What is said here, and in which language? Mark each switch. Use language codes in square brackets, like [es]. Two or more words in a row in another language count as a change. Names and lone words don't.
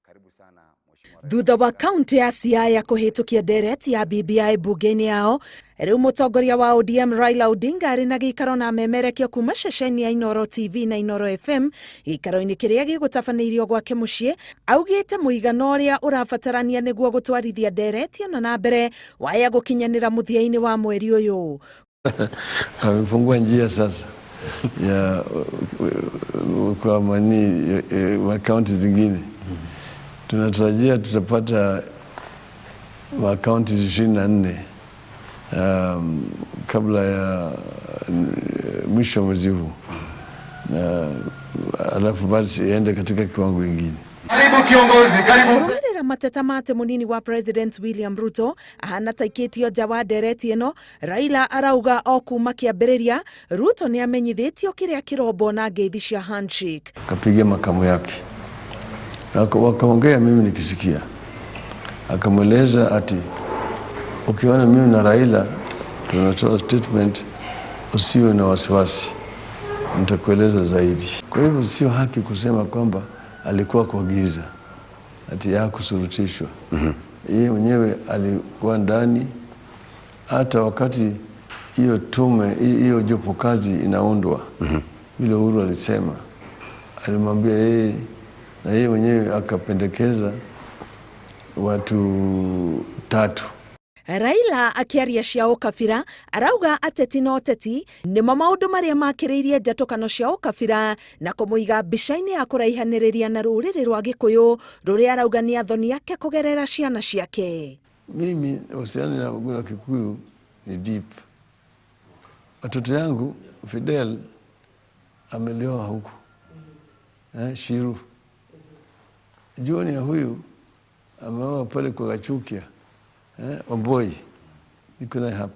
[ki] Thutha wa kaunti ya Siaya kuhitukia ndereti ya BBI bunge-inĩ yao, riu mutongoria wa ODM Raila Odinga ari na gĩikaro na memerekia kuma ceceni ya Inooro TV na Inooro FM gĩikaro-inĩ kĩrĩa gĩgũtabanĩirio gwake mũciĩ, augĩte mũigana ũrĩa ũrabatarania nĩguo gũtwarithia ndereti ĩno na mbere waya gũkinyanĩra mũthia-inĩ wa mweri ũyũ. [sw] Amefungua njia sasa ya kwa makaunti zingine. Tunatarajia tutapata makaunti 24 kabla ya mwisho mwezi huu, na alafu basi iende katika kiwango kingine. Karibu kiongozi, karibu. [ki] Kurumĩrĩra mateta mate munini wa President William Ruto ahana taikĩtio nja wa ndereti ĩno, Raila arauga o kuma kĩambĩrĩria Ruto nĩ amenyithĩtio kĩrĩa kĩrombo na ngeithi cia handshake. [sw] Kapiga makamu yake, wakaongea, mimi nikisikia, akamweleza ati ukiona mimi na Raila tunatoa statement, usiwe na wasiwasi, nitakueleza zaidi. Kwa hivyo sio haki kusema kwamba alikuwa kwa giza ati hakusurutishwa. Yeye mwenyewe alikuwa ndani, hata wakati hiyo tume, hiyo jopo kazi inaundwa, vile Uhuru alisema, alimwambia yeye, na yeye mwenyewe akapendekeza watu 3. [ki] Raila akiaria cia ukabira arauga ateti no teti nimo maundu maria makiriirie njatũkano cia ukabira na kumuiga mbica-inĩ ya kuraihanĩrĩria na rũrĩrĩ rwa Gĩkũyũ rũrĩa arauga ni athoni yake kugerera ciana ciake. [sw] Mimi uhusiano na Wagula Kikuyu ni deep. Watoto yangu Fidel amelioa huku, Shiru. Jioni ya huyu ameoa pale kwa Gachukia, Wamboi, niko naye hapa.